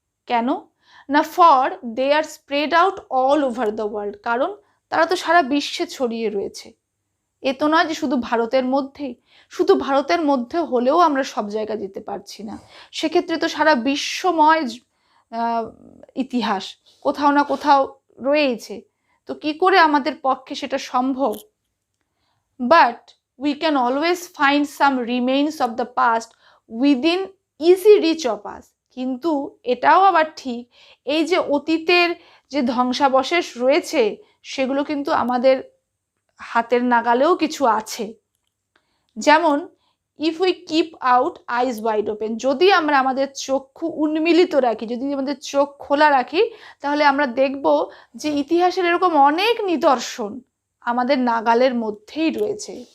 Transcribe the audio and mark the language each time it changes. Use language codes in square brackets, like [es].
[bn] কেন না, [en] for they are spread out all over the world, [bn] কারণ তারা তো সারা বিশ্বে ছড়িয়ে রয়েছে। এ তো নয় যে শুধু ভারতের মধ্যেই, শুধু ভারতের মধ্যে হলেও আমরা সব জায়গা যেতে পারছি না, সেক্ষেত্রে তো সারা বিশ্বময় ইতিহাস কোথাও না কোথাও রয়েছে, তো কি করে আমাদের পক্ষে সেটা সম্ভব? [en] But we can always find some remains of the past within easy reach of us. [bn] কিন্তু এটাও আবার ঠিক, এই যে অতীতের যে ধ্বংসাবশেষ রয়েছে সেগুলো কিন্তু আমাদের হাতের নাগালেও কিছু আছে। যেমন [en] if we keep out eyes wide open, [bn] যদি আমরা আমাদের চক্ষু উন্মিলিত রাখি, যদি আমাদের চোখ খোলা রাখি, তাহলে আমরা দেখব যে ইতিহাসের এরকম অনেক নিদর্শন আমাদের নাগালের মধ্যেই রয়েছে।